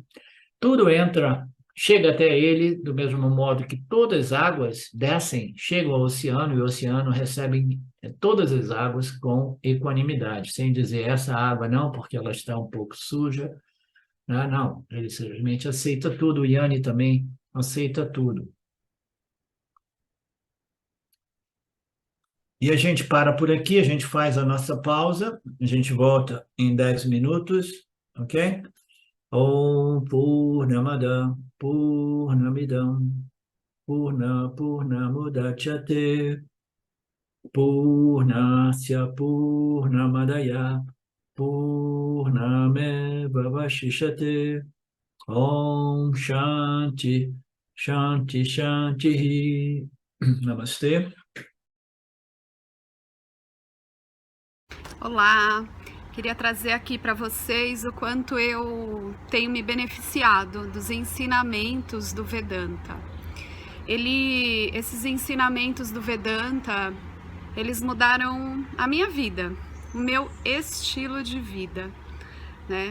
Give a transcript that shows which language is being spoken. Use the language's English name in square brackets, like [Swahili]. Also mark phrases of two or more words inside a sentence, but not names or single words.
[Portuguese] Tudo chega até ele do mesmo modo que todas as águas descem, chegam ao oceano e o oceano recebe todas as águas com equanimidade, sem dizer essa água não, porque ela está um pouco suja. Não, ele simplesmente aceita tudo. O Yanni também aceita tudo. E a gente para por aqui, a gente faz a nossa pausa, a gente volta em 10 minutos, ok? [Sanskrit] ॐ पूर्णमदः पूर्णमिदं पूर्णात्पूर्णमुदच्यते पूर्णस्य पूर्णमादाय पूर्णमेवावशिष्यते ॐ शान्तिः शान्तिः शान्तिः नमस्ते. [Portuguese] Olá, queria trazer aqui para vocês o quanto eu tenho me beneficiado dos ensinamentos do Vedanta. Esses ensinamentos do Vedanta, eles mudaram a minha vida, o meu estilo de vida, né?